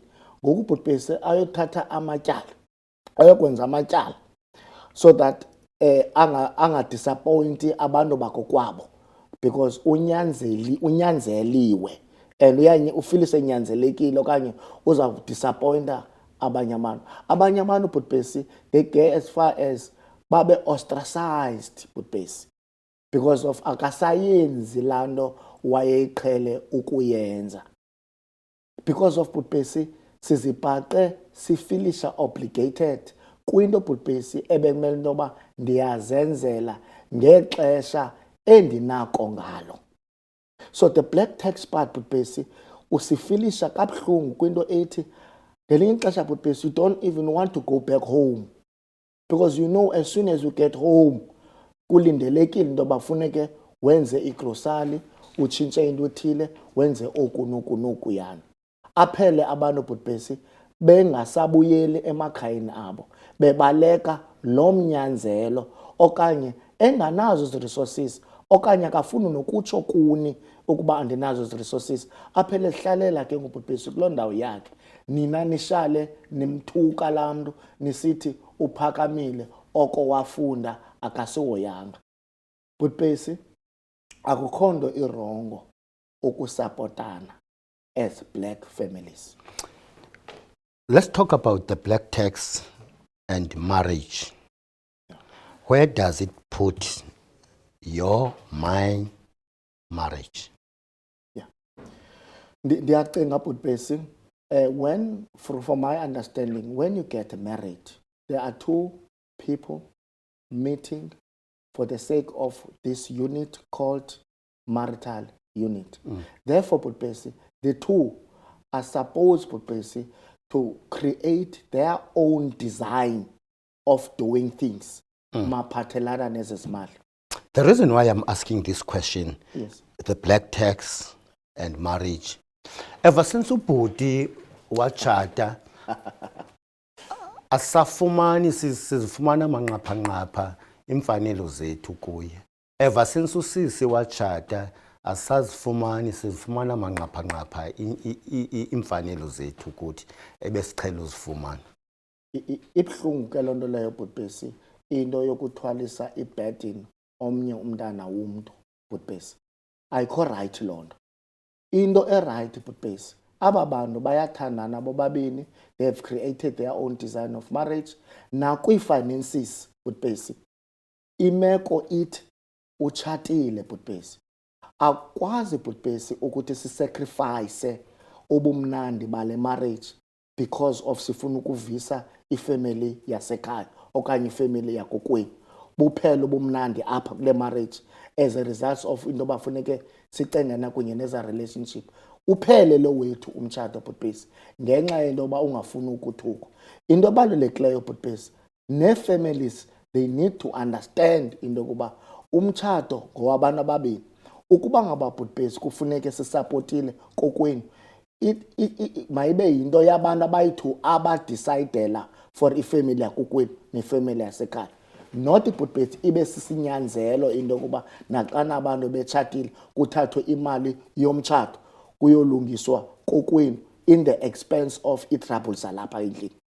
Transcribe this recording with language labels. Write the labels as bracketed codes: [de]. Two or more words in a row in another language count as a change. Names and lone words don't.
[xh] Ngoku bhutbesi ayothatha amatyala, ayokwenza amatyala, [en] so that [xh] anga-disappointi abantu bakokwabo, because unyanzeliwe and ufilise nyanzelekile okanye uza disappointa abanye abantu. Abanye abantu bhutbesi, [en] they get as far as babe ostracized butbesi because of [xh] akasayenzi lando wayeyiqhele ukuyenza. [en] Because of [xh] butbesi sizibhaqe sifilisha obligated kwinto butbesi ebekumele intoba ndiyazenzela ngexesha endinako ngalo. [en] So the black tax part [xh] butbesi usifilisha kabuhlungu kwinto ethi ngelinye ixesha butbesi [en] you don't even want to go back home because you know as soon as you get home [xh] kulindelekile intoba funeke wenze igrosali utshintshe into ethile wenze oku noku noku yana. Aphele abantu butbesi bengasabuyeli emakhayeni abo bebaleka lo mnyanzelo okanye enganazo zi-resources okanye akafuni nokutsho kuni ukuba andinazo zi-resources aphele hlalela ke ngubhutbesi kuloo ndawo yakhe nina nishale nimthuka laa mntu nisithi uphakamile oko wafunda akasihoyanga. Butbesi akukho nto irongo ukusapotana [en] as black families. Let's talk about the black tax and marriage. Where does it put my marriage? Yeah. [xh] Ndiyacinga butbesi [en] when from my understanding when you get married there are two people meeting for the sake of this unit called marital unit. Therefore butbesi the two are supposed butbesi to create their own design of doing things. [xh] Maphathelana nezezimali. [en] The reason why I'm asking this question, Yes. the black tax and marriage, ever since [xh] ubhuti wachata, asafumani sizifumana manqapha imfanelo zethu kuye. [en] Ever since [xh] usisi wachata, asazifumani sizifumana manqapha imfanelo zethu kuthi ebesiqhela uzifumana. Ibhlungu ke lonto leyo butbesi into yokuthwalisa iburden omnye umntana womntu butbesi ayikho right lonto. Into right butbesi aba bantu bayathandana bobabini, [en] they have created their own design of marriage. [xh] Nakwi-finances butbesi imeko ithi utshatile butbesi akwazi butbesi ukuthi sisacrifice ubumnandi bale marriage [en] because of [xh] sifuna ukuvisa ifamily yasekhaya okanye ifamily yakokwenu buphela ubumnandi apha kule marriage [en] as a result of [xh] into bafuneke sicengana kunye neza relationship uphele lo wethu umtshato butbesi ngenxa yento yoba ungafuni ukuthukwa. Into ebalulekileyo butbesi nee-families [en] they need to understand [xh] into yokuba umtshato ngowabantu ababini. Ukuba ngaba butbesi kufuneke sisapotile kokwenu mayibe yinto yabantu abayi-two abadecidela for ifamily yakokwenu nefamily yasekhaya. Not butbesi ibe sisinyanzelo into yokuba naxana abantu betshatile kuthathwe imali yomtshato kuyolungiswa kokwenu [en] in the expense of [xh] itrabble zalapha endlini.